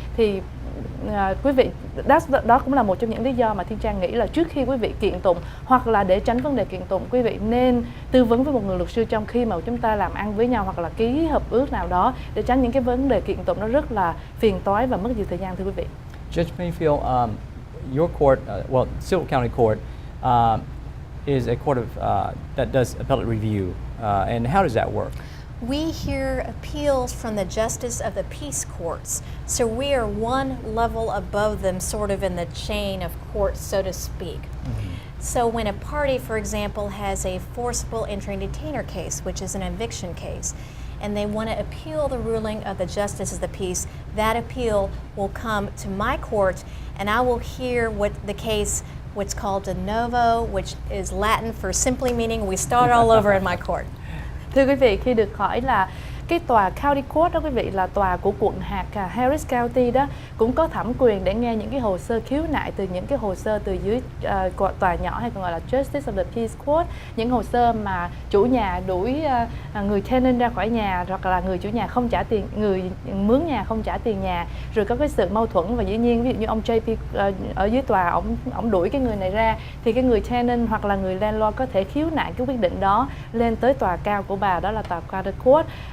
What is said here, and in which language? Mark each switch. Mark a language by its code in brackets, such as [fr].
[vi] Thì quý vị, đó cũng là một trong những lý do mà Thiên Trang nghĩ là trước khi quý vị kiện tụng, hoặc là để tránh vấn đề kiện tụng, quý vị nên tư vấn với một người luật sư trong khi mà chúng ta làm ăn với nhau, hoặc là ký hợp ước nào đó, để tránh những cái vấn đề kiện tụng nó rất là phiền toái và mất nhiều thời gian, thưa quý vị. [en] Judge Mayfield, your court, Civil County Court, is a court of that does appellate review, and how does that work? We hear appeals from the justice of the peace courts, so we are one level above them, sort of in the chain of courts, so to speak. So when a party, for example, has a forcible entry and detainer case, which is an eviction case, and they want to appeal the ruling of the justice of the peace, that appeal will come to my court, and I will hear what the case, what's called de novo, which is Latin for simply meaning we start all over in my court. [vi] Thưa quý vị, khi được hỏi là cái tòa County Court đó quý vị là tòa của quận hạt Harris County đó, cũng có thẩm quyền để nghe những cái hồ sơ khiếu nại từ những cái hồ sơ từ dưới tòa nhỏ hay còn gọi là Justice of the Peace Court, những hồ sơ mà chủ nhà đuổi người [en] tenant [vi] ra khỏi nhà, hoặc là người chủ nhà không trả tiền, người mướn nhà không trả tiền nhà, rồi có cái sự mâu thuẫn và dĩ nhiên ví dụ như ông JP ở dưới tòa ông đuổi cái người này ra, thì cái người tenant hoặc là người [en] landlord [vi] có thể khiếu nại cái quyết định đó lên tới tòa cao của bà, đó là tòa County Court.